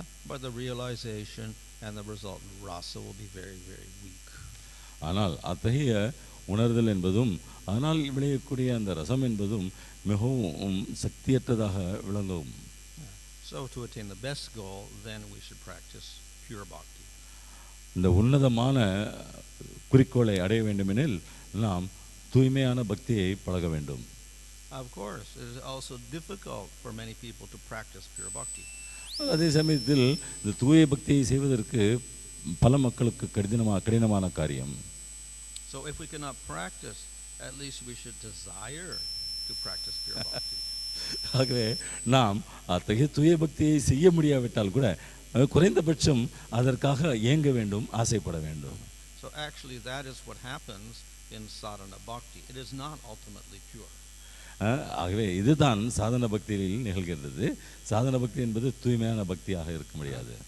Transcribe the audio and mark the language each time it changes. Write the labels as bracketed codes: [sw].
[en] But the realization and the resultant rasa will be very, very weak. [ta] ஆனால் அத்தகைய உணர்தல் என்பதும் அதனால் விளையக்கூடிய அந்த ரசம் என்பதும் மிகவும் சக்தியற்றதாக விளங்கும். [en] So to attain the best goal, then we should practice pure bhakti. [ta] இந்த உன்னதமான குறிக்கோளை அடைய வேண்டுமெனில் நாம் தூய்மையான பக்தியை பழக வேண்டும். [en] Of course, it is also difficult for many people to practice pure bhakti. [ta] அதே சமயத்தில் இந்த தூய பக்தியை செய்வதற்கு பல மக்களுக்கு கடினமான காரியம். [en] So if we cannot practice, at least we should desire to practice pure bhakti. [ta] ஆகவே நாம் அத்தகைய தூய பக்தியை செய்ய முடியாவிட்டால் கூட குறைந்தபட்சம் அதற்காக ஏங்க வேண்டும், ஆசைப்பட வேண்டும். [en] So actually that is what happens in sadhana bhakti. It is not ultimately pure. [ta] ஆகவே இதுதான் சாதன பக்தியில் நிகழ்கிறது. சாதன பக்தி என்பது தூய்மையான பக்தியாக இருக்க முடியாது.